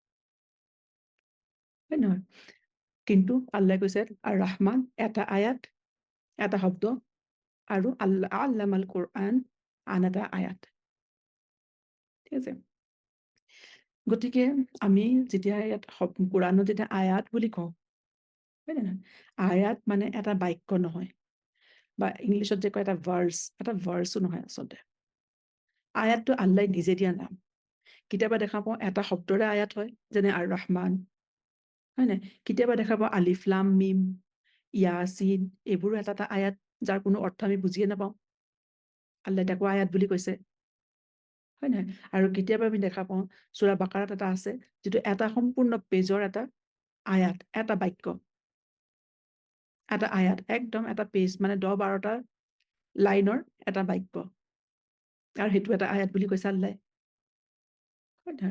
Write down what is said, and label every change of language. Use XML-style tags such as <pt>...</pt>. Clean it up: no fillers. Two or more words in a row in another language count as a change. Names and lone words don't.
<as>নহয় কিন্তু আল্লাই কৈছে আৰু ৰহমান এটা আয়াত এটা শব্দ আৰু</as> <ar>علم القرآن</ar> <as>আন এটা আয়াত ঠিক আছে গতিকে আমি যেতিয়া ইয়াত কোৰাণত যেতিয়া আয়াত বুলি কওঁ, হয় নে নহয়? আয়াত মানে এটা বাক্য নহয়, বা ইংলিছত যে কয় এটা ভাৰ্চো নহয় আচলতে। আয়াতটো আল্লাই নিজে দিয়া নাম। কেতিয়াবা দেখা পাওঁ এটা শব্দৰে আয়াত হয়, যেনে আৰ ৰহমান, হয় নাই? কেতিয়াবা দেখা পাওঁ</as> <ar>ألف لام ميم,</ar> <as>ইয়াছিন, এইবোৰো এটা এটা আয়াত, যাৰ কোনো অৰ্থ আমি বুজিয়ে নাপাওঁ। আল্লাই তাকো আয়াত বুলি কৈছে, হয় নহয়? আৰু কেতিয়াবা আমি দেখা পাওঁ সূৰা বাকাৰাত এটা আছে, যিটো এটা সম্পূৰ্ণ পেজৰ এটা আয়াত, এটা বাক্য, এটা আয়াত, একদম এটা পেজ, মানে 10-12টা লাইনৰ এটা বাক্য, আৰু সেইটো এটা আয়াত বুলি কৈছে আল্লাই, হয় নহয়?</as>